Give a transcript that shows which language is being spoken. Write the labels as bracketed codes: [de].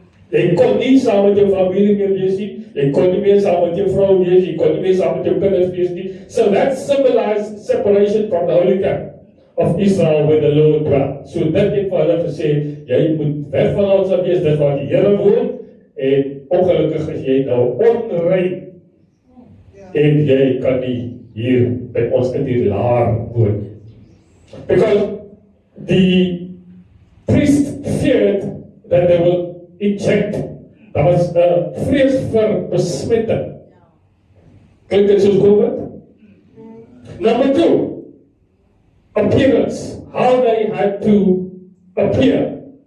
[af] Jy kon nie saam met jou familie meer wees nie, jy kon nie meer saam met jou vrou wees, jy kon nie meer saam met jou kinders wees nie. [en] So that symbolized separation from the holy camp of Israel where the Lord dwelt. [af] So dit het vir hulle gesê, jy moet weg van ons af wees, dit waar die Here woon, en ongelukkig is jy nou onrein. En jy kan nie hier by ons in die laar woon. [en] Because the priest feared that they will inject. [af] Daar was 'n vrees vir besmetting. Klink dit soos COVID? [en] Number 2, appearance. How they had to appear.